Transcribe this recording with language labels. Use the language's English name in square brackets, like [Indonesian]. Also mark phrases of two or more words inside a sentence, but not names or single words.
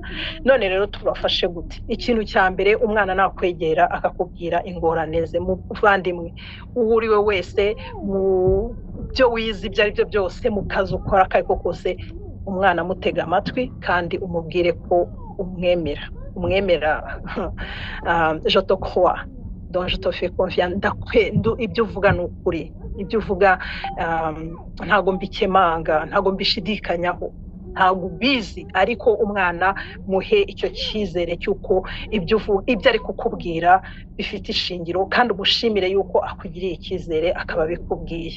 [Kinyarwanda] None rero tubafashe gute? Ikintu cya mbere, umwana nakwegera akakubwira ingorane ze, muvandimwe uwo uri we wese, mu byo wize ibyo ari byo byose, mu kazi ukora akariko kose, umwana mutega amatwi kandi umubwire ko umwemera. [French] Je te crois, donc je te fais confiance. [Kinyarwanda] Ibyo uvuga ni ukuri, ibyo uvuga ntago mbikemanga, ntago mbishidikanyaho, ntago ubizi, ariko umwana muhe icyo cyizere cy'uko ibyo ari kukubwira bifite ishingiro, kandi umushimire yuko akugiriye icyizere akaba bikubwiye.